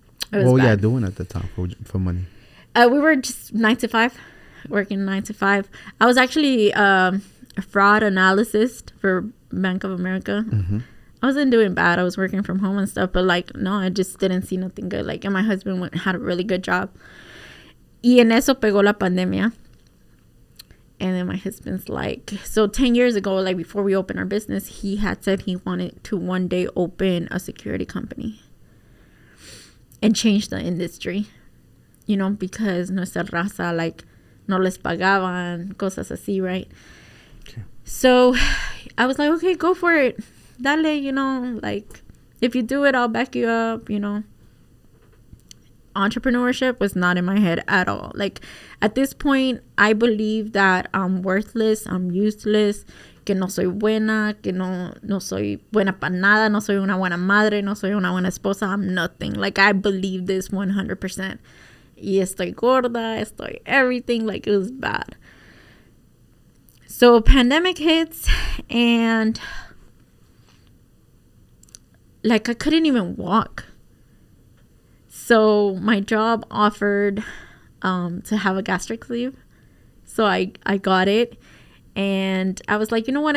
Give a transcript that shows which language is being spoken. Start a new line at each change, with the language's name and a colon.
English: What were you doing at the time for money? We were just 9 to 5. Working 9 to 5. I was actually a fraud analyst for Bank of America. Mm-hmm. I wasn't doing bad. I was working from home and stuff, but like, no, I just didn't see nothing good. Like, and my husband had a really good job.
Spanish: Y en eso pegó la pandemia.
English: And then my husband's like, so 10 years ago, like before we opened our business, he had said he wanted to one day open a security company and change the industry, because
Spanish: nuestra raza,
English: like,
Spanish: no les pagaban, cosas así,
English: right? Okay. So I was like, okay, go for it. Dale, like, if you do it, I'll back you up, Entrepreneurship was not in my head at all. Like, at this point, I believe that I'm worthless, I'm useless.
Spanish: que no soy buena, que no soy buena para nada, no soy una buena madre, no soy una buena esposa.
English: I'm nothing. Like, I believe this 100%.
Spanish: Y estoy gorda, estoy
English: everything. Like, it was bad. So pandemic hits, and like, I couldn't even walk. So my job offered to have a gastric sleeve. So I got it. And I was like, you know what?